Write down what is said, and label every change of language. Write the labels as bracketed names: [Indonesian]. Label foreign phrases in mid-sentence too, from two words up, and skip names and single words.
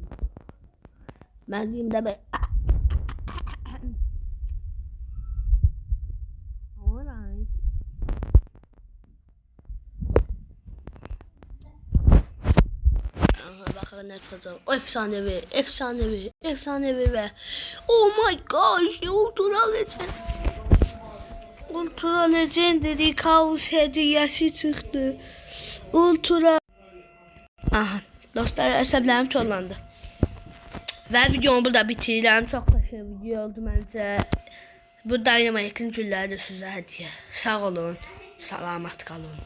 [Turkish] Ben diyeyim de ben. Alright. Bakın ne kadar efsanevi ve [English] oh my gosh [Turkish] ne olduğunu alacağız. Ultra Legendary Kaos hediyesi çıktı. Ultra. Aha. [Azerbaijani] Dostlar əsəblərim çollandı. Və videomu burada bitirirəm. Çox qəşəng video oldu məncə. Bu Dynamite'in gülləri də sizə hədiyyə. Sağ olun. Salamat qalın.